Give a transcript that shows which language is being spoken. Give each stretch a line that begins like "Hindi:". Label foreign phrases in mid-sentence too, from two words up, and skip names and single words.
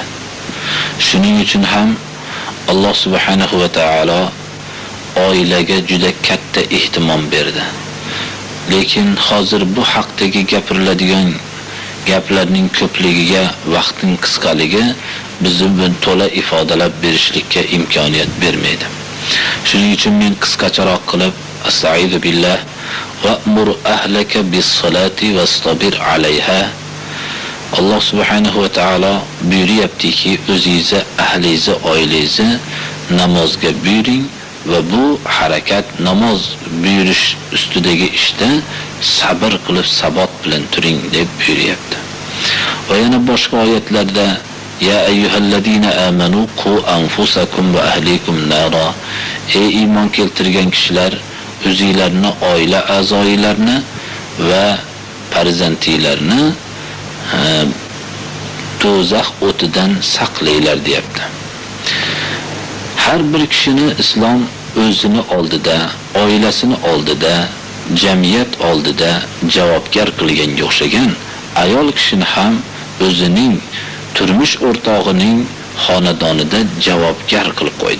Uzbek: Shuning uchun ham Alloh
Arabic: سبحانه وتعالى
Uzbek: oilaga juda katta ehtimom berdi. Lekin hozir bu haqdagi gapiriladigan gaplarning ko'pligiga vaqtning qisqaligi bizni buni to'la ifodalab berishlikka imkoniyat bermaydi. Shuning uchun men qisqacharoq qilib
Arabic: أستغفر الله وأمر أهلك بالصلاة واصطبر عليها.
Uzbek: Alloh
Arabic: سبحانه وتعالى
Uzbek: buyuryaptiki, o'zingizni, ahlingizni, oilangizni namozga buyuring va bu harakat namoz buyurish ustidagi ishda sabr qilib sabot bilan turing deb buyuryapti. Va yana boshqa oyatlarda
Arabic: يا أيها الذين آمنوا قوا أنفسكم وأهليكم نارا.
Uzbek: Ey iymon keltirgan kishilar, o'zingizlarni, oila a'zoinglarni va farzandinglarni do'zax o'tidan saqlanglar deyapti. Har bir kishini islom o'zini oldida, oilasini oldida, jamiyat oldida javobgar qilganga o'xshagan, ayol kishini ham o'zining turmush o'rtog'ining xonadonida javobgar qilib qo'ydi.